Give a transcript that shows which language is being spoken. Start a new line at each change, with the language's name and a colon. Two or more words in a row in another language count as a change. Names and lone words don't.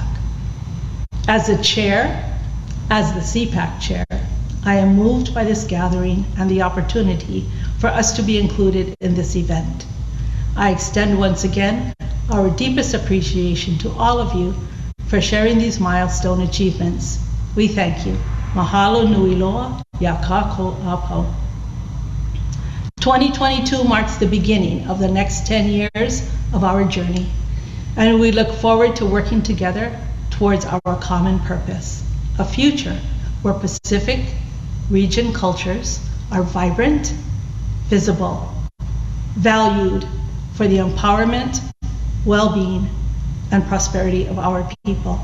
English: As the CPAC chair, I am moved by this gathering and the opportunity for us to be included in this event. I extend once again our deepest appreciation to all of you for sharing these milestone achievements. We thank you.
Hawaiian: Mahalo nui loa, yakako apau.
English: 2022 marks the beginning of the next 10 years of our journey, and we look forward to working together towards our common purpose, a future where Pacific region cultures are vibrant, visible, valued for the empowerment, well-being, and prosperity of our people.